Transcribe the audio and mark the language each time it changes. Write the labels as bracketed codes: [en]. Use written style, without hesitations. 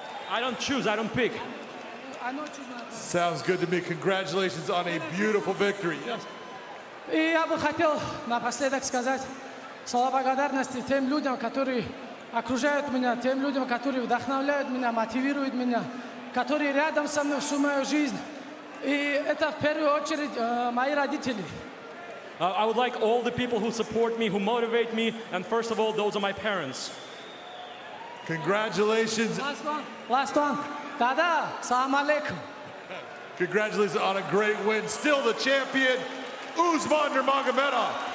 [en] I don't choose, I don't pick. Sounds good to me. Congratulations on a beautiful victory. Yes. [ru] И я бы хотел напоследок сказать слова благодарности тем людям, которые окружают меня, тем людям, которые вдохновляют меня, мотивируют меня, которые рядом со мной всю мою жизнь. И это в первую очередь мои родители. [en] I would like all the people who support me, who motivate me, and first of all, those are my parents. Congratulations. Last one. Dada, salam alaikum. Congratulations on a great win. Still the champion, Usman Nurmagomedov.